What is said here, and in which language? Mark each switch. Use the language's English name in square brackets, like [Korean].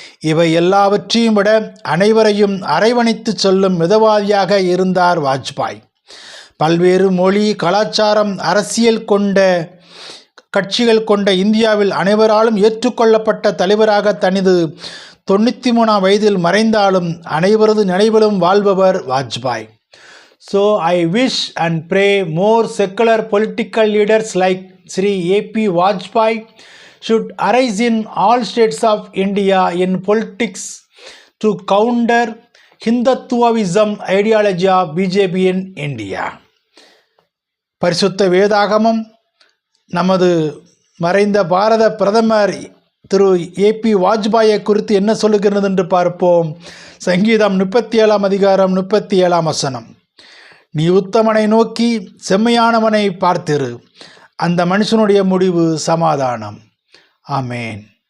[Tamil] இவை எல்லாவற்றையும் விட அனைவரையும் அரவணைத்து செல்லும் மிதவாதியாக இருந்தார் வாஜ்பாய். பல்வேறு மொழி, கலாச்சாரம், அரசியல் கொண்ட கட்சிகள் கொண்ட இந்தியாவில் அனைவராலும் ஏற்றுக்கொள்ளப்பட்ட தலைவராக தனது 93ஆம் வயதில் மறைந்தாலும் அனைவரது நினைவிலும் வாழ்பவர் Vajpayee. [English] So I wish and pray more secular political leaders like Sri A.P. Vajpayee should arise in all states of India in politics to counter Hindutvaism ideology of BJP in India. [Tamil] பரிசுத்த வேதாகமம் நமது மறைந்த பாரத பிரதமர் திரு ஏபி வாஜ்பாயை குறித்து என்ன சொல்லுகிறது என்று பார்ப்போம். சங்கீதம் 37ஆம் அதிகாரம் 37ஆம் வசனம். நீ உத்தமனை நோக்கி செம்மையானவனை பார்த்திரு, அந்த மனுஷனுடைய முடிவு சமாதானம். ஆமேன்.